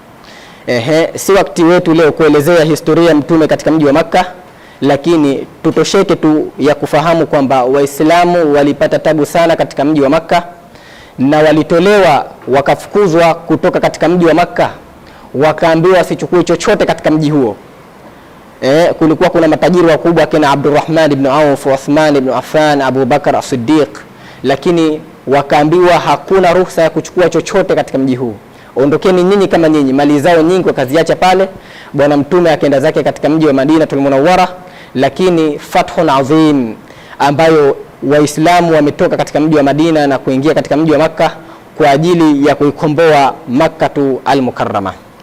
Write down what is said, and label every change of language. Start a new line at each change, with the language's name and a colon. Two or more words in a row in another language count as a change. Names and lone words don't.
Swahili: Si wakati wetu leo kuelezea historia ya mtume katika mji wa Makkah, lakini tutosheke tu ya kufahamu kwamba Waislamu walipata tabu sana katika mji wa Makkah, na walitolewa wakafukuzwa kutoka katika mji wa Makkah, wakaambiwa wasichukue chochote katika mji huo. Kulikuwa kuna matajiri wakubwa kina Abdurrahman ibn Auf, Uthman ibn Affan, Abu Bakar as-Siddiq, lakini wakaambiwa hakuna ruhusa ya kuchukua chochote katika mji huu. Ondokeni nyinyi kama nyinyi. Mali zao nyingi wakaziacha pale. Bwana mtume akaenda zake katika mji wa Madinatul Munawwara, lakini
Arabic: فتح عظيم
Swahili: ambayo Waislamu wametoka katika mji wa Madina na kuingia katika mji wa Makkah kwa ajili ya kuikomboa Makkatu al-Mukarrama.